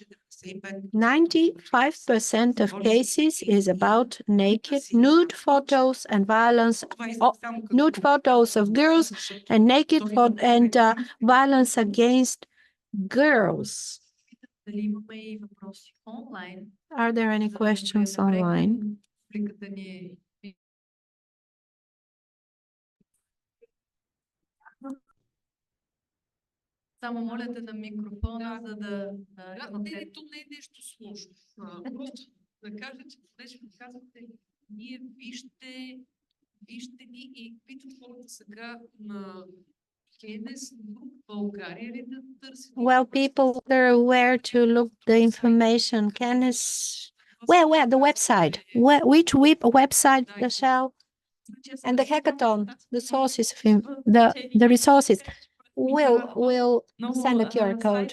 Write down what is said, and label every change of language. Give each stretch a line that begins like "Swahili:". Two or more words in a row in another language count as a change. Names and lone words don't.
English: 95% of cases is about naked, nude photos and violence, nude photos of girls and naked and violence against girls. Are there any questions online?
Bulgarian: Само молете на микрофона, за да... То не е нещо сложно. Просто да кажа, че понеже ми казвате, ние вижте ги и питат хората сега на Кенес, България ли да търсят?
English: Well, people are aware to look the information. Where the website? Which website the show? And the hackathon, the sources, the resources. We'll send a QR code.